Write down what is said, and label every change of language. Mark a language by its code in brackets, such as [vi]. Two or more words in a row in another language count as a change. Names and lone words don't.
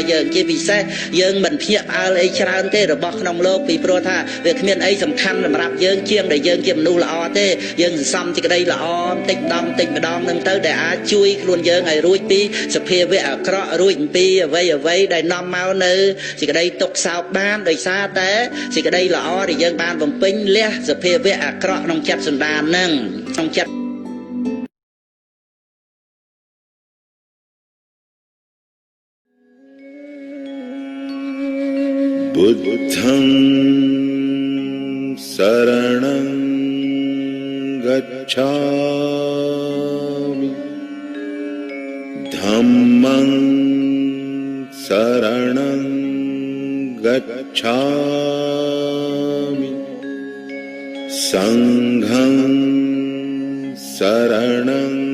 [km] យើងជាពិសេសយើងមិនភ្ញាក់ផ្អើលអីច្រើនទេរបស់ក្នុងโลกពីព្រោះថាវាគ្មានអីសំខាន់សម្រាប់យើងជាងដែលយើងជាមនុស្សល្អទេយើងសន្សំសេចក្តីល្អបន្តិចម្ដងនឹងទៅដែលអាចជួយខ្លួនយើងឲ្យរួចពីសភាវៈអាក្រក់រួចពីអ្វីដែលនាំមកនៅសេចក្តីទុក្ខសោកបានដោយសារតែសេចក្តីល្អដែលយើងបានបំពេញលះសភាវៈអាក្រក់ក្នុងចិត្តសន្តានហ្នឹងក្នុងចិត្ត [pi] បុទ្ធံ शरणं गच्छामि धम्मं शरणं गच्छामि संघं शरणं